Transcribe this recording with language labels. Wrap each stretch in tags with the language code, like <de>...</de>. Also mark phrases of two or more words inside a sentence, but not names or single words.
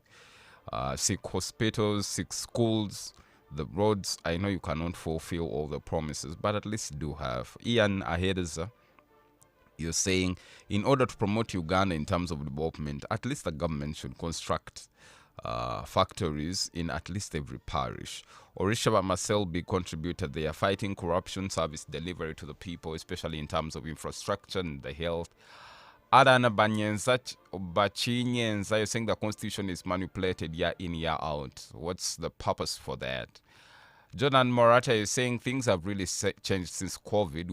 <en>6 hospitals, 6 schools, the roads. I know you cannot fulfill all the promises, but at least do have. Ian Ahedeza, you're saying in order to promote Uganda in terms of development, at least the government should construct factories in at least every parish. Orishaba Maselbi contributed. They are fighting corruption, service delivery to the people, especially in terms of infrastructure and the health. Adana Banyenza Bachinyenza, you're saying the constitution is manipulated year in, year out. What's the purpose for that? Jordan Morata is saying things have really changed since COVID.</en>